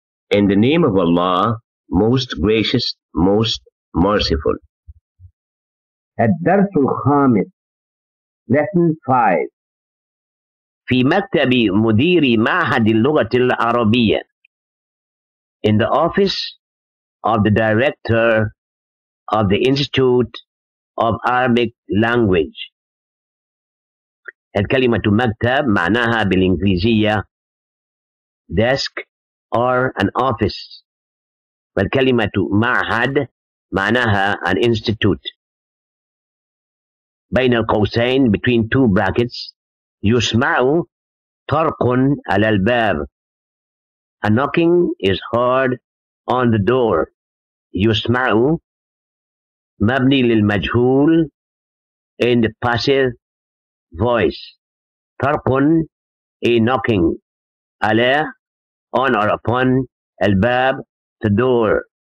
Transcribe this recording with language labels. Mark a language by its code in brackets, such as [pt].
[en] In the name of Allah, most gracious, most merciful. [ar] الدرس الخامس [en] Lesson 5 [ar] في مكتب مدير معهد اللغة العربية. [en] In the office of the director of the Institute of Arabic Language. [ar] الكلمة مكتب معناها بالإنجليزية [en] desk or an office. [ar] والكلمة معهد معناها [en] an institute. [ar] بين القوسين [en] between two brackets [ar] يسمع طرق على الباب. [en] A knocking is heard on the door. [ar] يسمع مبني للمجهول [en] in the passive voice. [ar] طرق [en] a knocking. [ar] على [en] on or upon [ar] الباب [en] the door.